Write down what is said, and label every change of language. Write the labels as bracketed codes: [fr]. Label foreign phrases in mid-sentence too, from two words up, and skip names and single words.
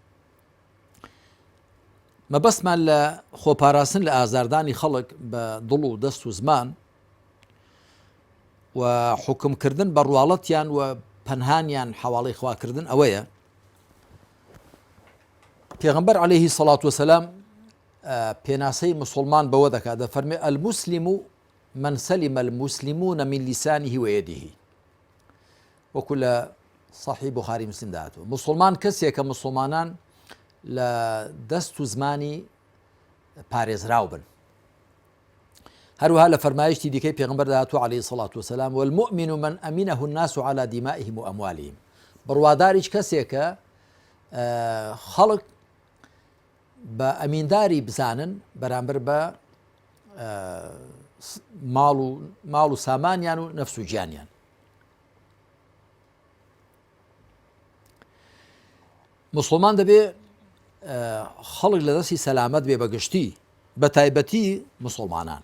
[ckb] مەبەستمان لە خۆپاراستن لە ئازاردانی خەڵک بە دڵ و دەست و زمان و حکمکردن بە ڕواڵەتیان و پەنهانیان حواڵەی خواکردن ئەوەیە. پێغەمبەر [ar] عەلەیهی سەڵات وسەلام [ckb] پێناسەی مسلمان بەوە دەکات، دەفەرمێ [ar] المسلم من سلم المسلمون من لسانه ويده، [ckb] وەکو لە صحیح بوخاری مسلم داهاتوە. مسلمان کەسێک کە مسلمانان لە دەست و زمانی پارێزراو بن. هەروەها لە فەرمایشتی دیکەی پێغەمبەر داهاتوە [ar] عەلەیهی سەڵات وسەلام والمؤمن من أمنه الناس على دمائهم وأموالهم، [ckb] بڕواداریش کەسێکە خەڵک بە ئەمینداری بزانن بەرامبەر بە ماڵ و سامانیان و نەفس و گیانیان. مسلمان دەبێ خەڵک لە دەستی سەلامەت بێ بەگشتی، بە تایبەتی مسلمانان.